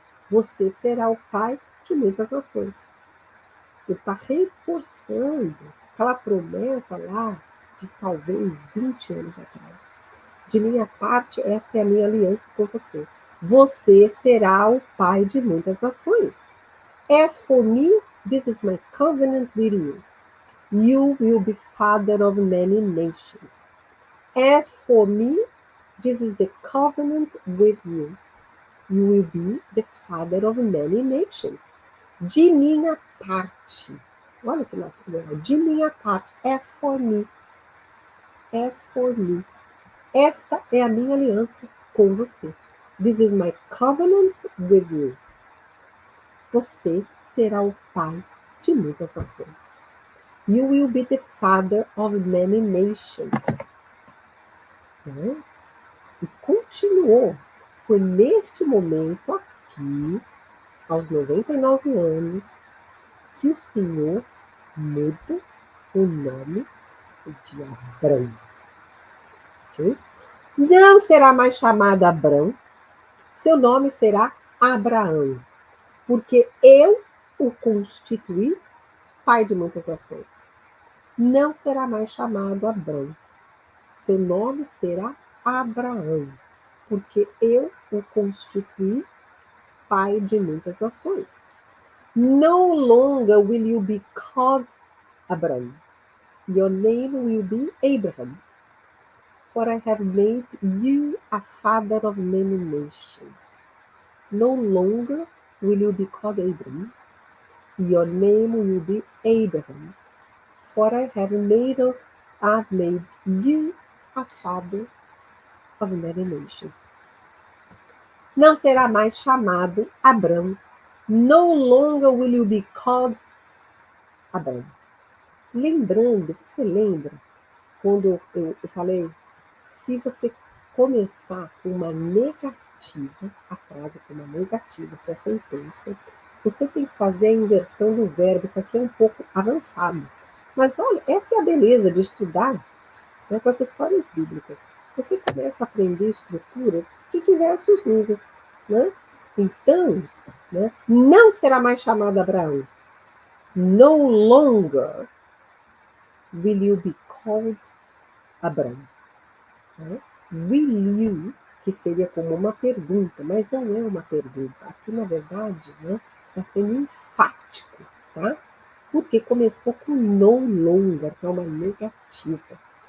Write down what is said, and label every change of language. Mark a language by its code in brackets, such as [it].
[pt] Você será o pai de muitas nações. Ele está reforçando aquela promessa lá de talvez 20 anos atrás. De minha parte, esta é a minha aliança com você. Você será o pai de muitas nações. [en] As for me, this is my covenant with you. You will be father of many nations. As for me, this is the covenant with you. You will be the father of many nations. [pt] De minha parte. Olha que legal. De minha parte. [en] As for me. As for me. [pt] Esta é a minha aliança com você. [en] This is my covenant with you. [pt] Você será o pai de muitas nações. [en] You will be the father of many nations. [pt] Né? E continuou. Foi neste momento aqui, aos 99 anos, que o Senhor muda o nome de Abrão. Okay? Não será mais chamado Abrão, seu nome será Abraão, porque eu o constituí pai de muitas nações. Não será mais chamado Abrão, seu nome será Abraão, porque eu o constituí pai de muitas nações. [en] No longer will you be called Abram. Your name will be Abraham. For I have made you a father of many nations. No longer will you be called Abram. Your name will be Abraham. For I have made you a father of many nations. [pt] Não será mais chamado Abram. [en] No longer will you be called Abram. [pt] Lembrando, você lembra quando eu falei, se você começar com uma negativa, a frase com uma negativa, sua sentença, você tem que fazer a inversão do verbo. Isso aqui é um pouco avançado. Mas olha, essa é a beleza de estudar, né, com as histórias bíblicas. Você começa a aprender estruturas de diversos níveis. Né? Então, né, não será mais chamado Abraão. [en] No longer will you be called Abraham. [pt] Né? [en] Will you, [pt] que seria como uma pergunta, mas não é uma pergunta. Aqui, na verdade, né, está sendo enfático, tá? Porque começou com [en] no longer, [pt] que é uma negativa.